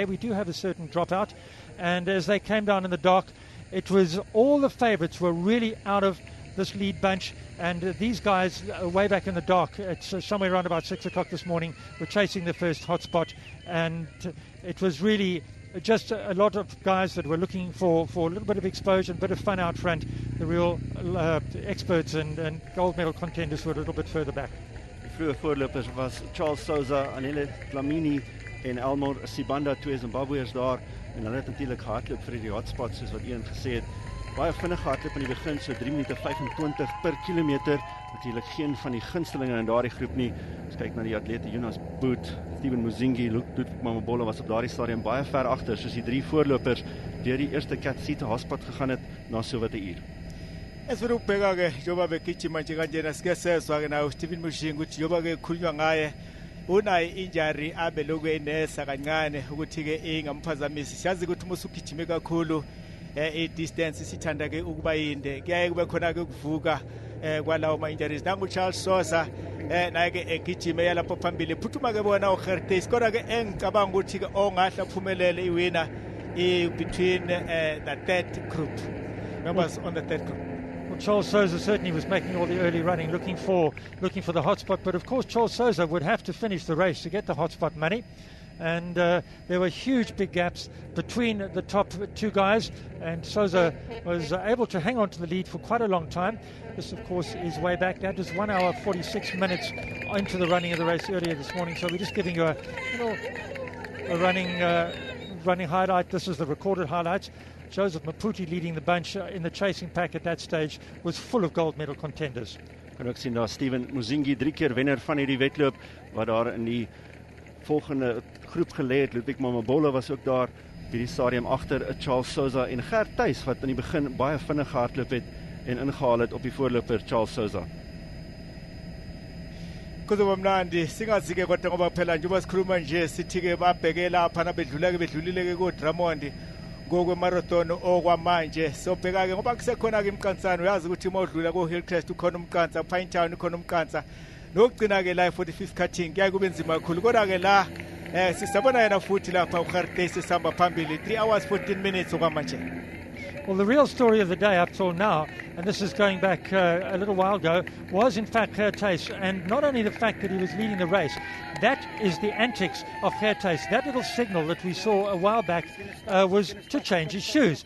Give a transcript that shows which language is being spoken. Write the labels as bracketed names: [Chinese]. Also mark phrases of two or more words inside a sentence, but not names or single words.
[English] We do have a certain dropout. And as they came down in the dark, it was all the favourites were really out of this lead bunch, and these guys way back in the dark, it's somewhere around about 6 o'clock this morning, were chasing the first hotspot, and it was really just a lot of guys that were looking for a little bit of exposure, a bit of fun out front. The real experts and gold medal contenders were a little bit further back. [Afrikaans] Die vroeë voorlopers was Charles Souza, Anele Dlamini en Elmore Sibanda, twee Zimbabweërs daar, en hulle het natuurlik gehardloop vir die hotspots soos wat Ian gesê het. Baie vinnig gehardloop aan die begin, so 3 minute 25 per kilometer. Natuurlik geen van die gunstelinge in daardie groep nie. Ons kyk na die atlete Jonas Boot, Steven Muzingi, Ludwig Mamabola was op daardie stadium baie ver agter, soos die 3 voorlopers deur die eerste KwaZulu-Natal hotspot gegaan het na so wat 'n uur. [Zulu] Esifuna ukubheka ke njengoba begijima nje kanjena sike sezwa ke nawo Steven Mushingi ukuthi njengoba ke khulunywa ngaye unayo injury abe lokhu enesa kancane ukuthi ke ingamphazamisi. Siyazi ukuthi uma usugijime kakhulu i-distance sithanda ke ukuba yinde kuyaye kube khona ke ukuvuka kwalawo ma-injuries nangu-Charles Sosa naye ke egijime yalapho phambili phuthuma ke bona uGertes kodwa ke engicabanga ukuthi ke ongahle aphumelele iwina [English] between the third group members on the third group. Well, Charles Souza certainly was making all the early running, looking for the hotspot. But of course, Charles Souza would have to finish the race to get the hotspot money. And there were huge big gaps between the top two guys. And Souza was able to hang on to the lead for quite a long time. This, of course, is way back. That was 1 hour 46 minutes into the running of the race earlier this morning. So we're just giving you a running highlight. This is the recorded highlights. Joseph Maputi leading the bunch in the chasing pack at that stage was full of gold medal contenders. [Afrikaans] Kan ook sien daar Steven Muzingi 3 keer wenner van hierdie wedloop wat daar in die volgende groep gelê het. Ludwig Mamabolo was ook daar by die stadium agter Charles Souza en Gert Thuis wat in die begin baie vinnig gehardloop het en ingehaal het op die voorloper Charles Souza. [Zulu] Kuzoba mnandi singazike kodwa ngoba phela njengoba sikhuluma nje sithi ke babheke lapha bedlulile ke ku Drummond ngokwe marathon okwamanje sobheka ke ngoba kusekhona ke imqansana uyazi ukuthi uma udlula ku Hillcrest ukhona umqansa Pinetown ukhona umqansa nokugcina ke la 45 cutting kuya kube nzima kakhulu kodwa ke la sisabona yena futhi lapha uGertes sihamba phambili [English] 3 hours 14 minutes [Zulu] okwamanje. [English] Well, the real story of the day up till now, and this is going back a little while ago, was in fact Gertes, and not only the fact that he was leading the race, that is the antics of Gertes. That little signal that we saw a while back was to change his shoes.